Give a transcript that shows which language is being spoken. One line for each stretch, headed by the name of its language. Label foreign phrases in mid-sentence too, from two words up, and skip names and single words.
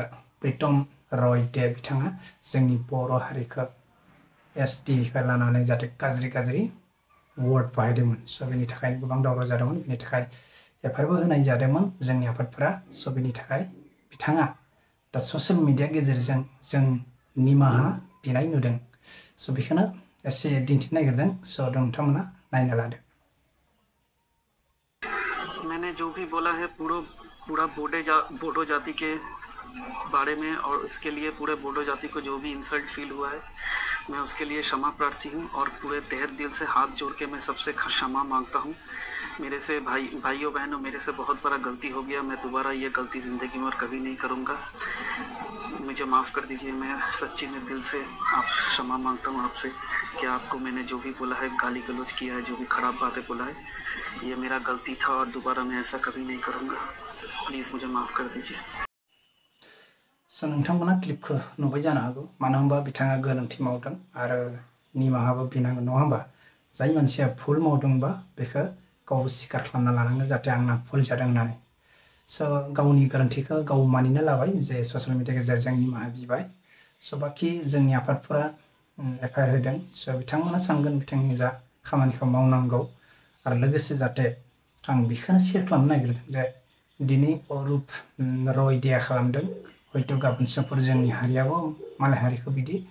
Bodo: प्रितम रय दे बिथाङा जोंनि बर' हारिखौ एसटिखौ लानानै जाहाथे गाज्रि गाज्रि वार्ड बाहायदोंमोन स' बेनि थाखाय गोबां दावराव जादोंमोन बेनि थाखाय एफआइआरबो होनाय जादोंमोन जोंनि आफादफोरा स' बेनि थाखाय बिथाङा दा
English: social media
Bodo: गेजेरजों जों निमाहा बिनाय नुदों स' बेखौनो एसे दिन्थिनो नागिरदों स' नोंथांमोना नायना लादो।
Hindi: मैंने जो भी बोला है पूरा बोडो जाति के बारे में और इसके लिए पूरे बोडो जाति को जो भी इंसल्ट फील हुआ है मैं उसके लिए क्षमा प्रार्थी हूँ और पूरे तहे दिल से हाथ जोड़ के मैं सबसे क्षमा मांगता हूँ। मेरे से भाइयों बहनों मेरे से बहुत बड़ा गलती हो गया। मैं दोबारा ये गलती ज़िंदगी में और कभी नहीं करूँगा। मुझे माफ़ कर दीजिए। मैं सच्ची में दिल से आप क्षमा मांगता हूँ आपसे कि आपको मैंने जो भी बोला है गाली गलौज किया है जो भी खराब बातें बोला है ये मेरा गलती था और दोबारा मैं ऐसा कभी नहीं करूँगा। प्लीज़ मुझे माफ़ कर दीजिए।
Bodo: स' नोंथांमोना क्लिपखौ नुबाय जानो हागौ मानो होनबा बिथाङा गोरोन्थि मावदों आरो निमाहाबो बिनांगोन नङा होमबा जाय मानसिया भुल मावदोंबा बेखौ गावबो स्वीकार खालामना लानांगोन जाहाथे आंना भुल जादों होननानै स' गावनि गोरोन्थिखौ गाव मानिना लाबाय जे
English: social media
Bodo: गेजेरजों निमाहा बिबाय स' बाखि जोंनि आफादफोरा एफआइआर होदों स' बिथांमोना सानगोन बिथांनि जा खामानिखौ मावनांगौ आरो लोगोसे जाहाथे आं बेखौनो शेयार खालामनो नागिरदों जे दिनै अरुप रय देया खालामदों हयथ' गाबोन समफोर जोंनि हारियाबो मालाय हारिखौ बिदि